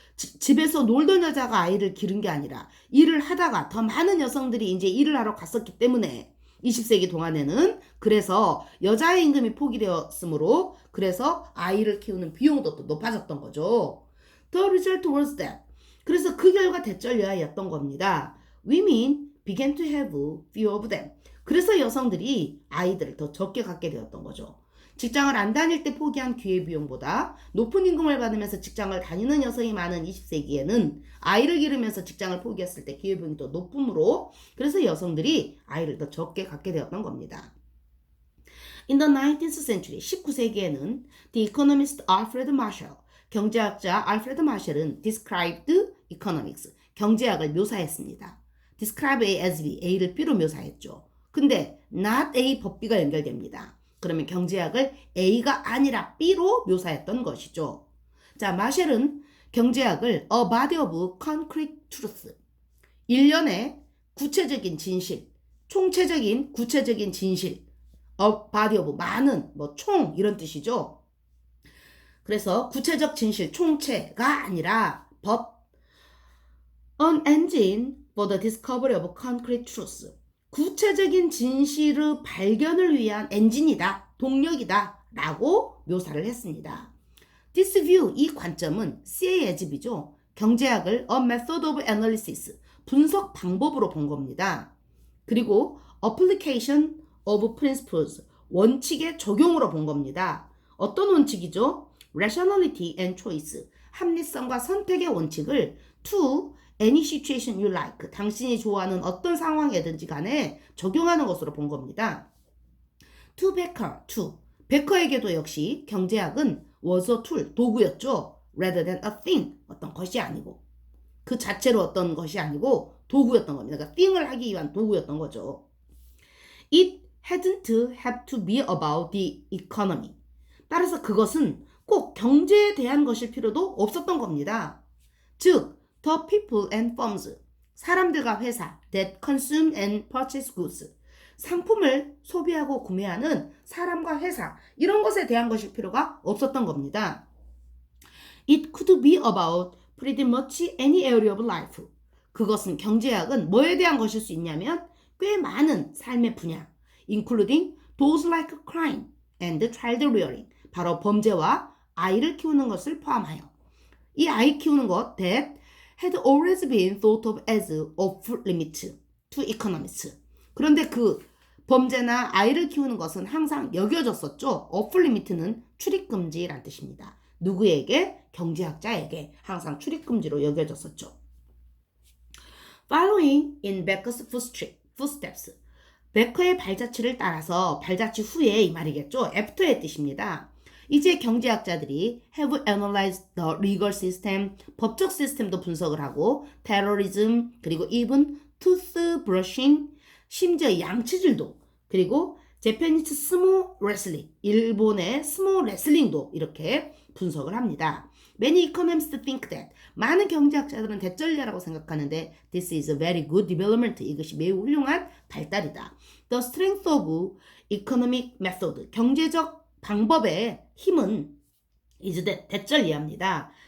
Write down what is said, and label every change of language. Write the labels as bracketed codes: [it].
[ko] 집에서 놀던 여자가 아이를 기른 게 아니라 일을 하다가 더 많은 여성들이 이제 일을 하러 갔었기 때문에 20세기 동안에는 그래서 여자의 임금이 포기되었으므로 그래서 아이를 키우는 비용도 또 높아졌던 거죠. [en] The result was that [ko] 그래서 그 결과 대절여하였던 겁니다. [en] Women began to have few of them. [ko] 그래서 여성들이 아이들을 더 적게 갖게 되었던 거죠. 직장을 안 다닐 때 포기한 기회비용보다 높은 임금을 받으면서 직장을 다니는 여성이 많은 20세기에는 아이를 기르면서 직장을 포기했을 때 기회비용이 더 높으므로 그래서 여성들이 아이를 더 적게 갖게 되었던 겁니다. [en] In the 19th century, [ko] 19세기에는 [en] the economist Alfred Marshall, [ko] 경제학자 알프레드 마셜은 [en] described economics, [ko] 경제학을 묘사했습니다. [en] describe A as B, [ko] A를 B로 묘사했죠. 근데 [en] not A but B [ko] 가 연결됩니다. 그러면 경제학을 A가 아니라 B로 묘사했던 것이죠. 자, 마셜은 경제학을 [en] a body of concrete truth, [ko] 일련의 구체적인 진실, 총체적인 구체적인 진실, [en] a body of [ko] 많은, 총 이런 뜻이죠. 그래서 구체적 진실, 총체가 아니라 but [en] An engine for the discovery of concrete truth. [ko] 구체적인 진실의 발견을 위한 엔진이다, 동력이다 라고 묘사를 했습니다. This view, 이 관점은 CASB죠. 경제학을 [en] a method of analysis, [ko] 분석 방법으로 본 겁니다. 그리고 [en] application of principles, [ko] 원칙의 적용으로 본 겁니다. 어떤 원칙이죠? [en] rationality and choice, [ko] 합리성과 선택의 원칙을 [en] to any situation you like, [ko] 당신이 좋아하는 어떤 상황이든지 간에 적용하는 것으로 본 겁니다. [en] to Becker, to [ko] 베커에게도 역시 경제학은 [en] was a tool, [ko] 도구였죠. [en] rather than a thing, [ko] 어떤 것이 아니고 그 자체로 어떤 것이 아니고 도구였던 겁니다. 그러니까 thing을 하기 위한 도구였던 거죠. [en] It hadn't have to be about the economy. [ko] 따라서 그것은 꼭 경제에 대한 것일 필요도 없었던 겁니다. 즉, [en] the people and firms, [ko] 사람들과 회사 [en] that consume and purchase goods, [ko] 상품을 소비하고 구매하는 사람과 회사, 이런 것에 대한 것일 필요가 없었던 겁니다. [en] It could be about pretty much any area of life. [ko] 그것은 경제학은 뭐에 대한 것일 수 있냐면 꽤 많은 삶의 분야, [en] including those like crime and child rearing, [ko] 바로 범죄와 아이를 키우는 것을 포함하여 이 아이 키우는 것 [en] that had always been thought of as off limit to economists. [ko] 그런데 그 범죄나 아이를 키우는 것은 항상 여겨졌었죠. off limit는 출입금지란 뜻입니다. 누구에게? 경제학자에게 항상 출입금지로 여겨졌었죠. [en] Following in Becker's footsteps. [ko] 베커의 발자취를 따라서 발자취 후에 이 말이겠죠. after의 뜻입니다. 이제 경제학자들이 [en] have analyzed the legal system, [ko] 법적 시스템도 분석을 하고 terrorism, 그리고 [en] even toothbrushing, [ko] 심지어 양치질도, 그리고 [en] Japanese sumo wrestling, [ko] 일본의 스모 레슬링도 이렇게 분석을 합니다. [en] Many economists think that, [ko] 많은 경제학자들은 대전례라고 생각하는데 [en] this is a very good development, [ko] 이것이 매우 훌륭한 발달이다. [en] The strength of economic method, [ko] 경제적 방법의 힘은 [en] is [ko] 대전례합니다.